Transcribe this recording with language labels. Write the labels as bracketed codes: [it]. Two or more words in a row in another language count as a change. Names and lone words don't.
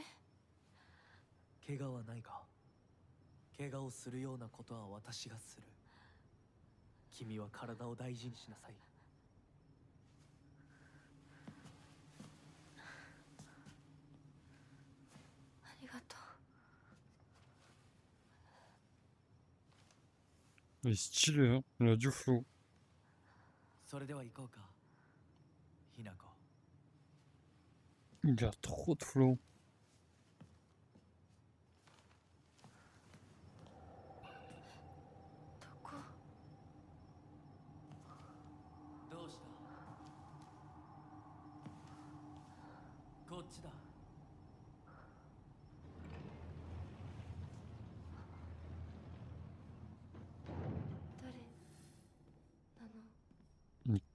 [ja] 怪我はないか。怪我をするようなことは私がする。君は体を大事にしなさい。ありがとう。 [fr] Il est stylé, hein? Il a du flow. [ja] それでは行こうか。ひなこ。 [fr] Il a trop de flow. [ja] どこ？どうした？こっちだ。誰なの？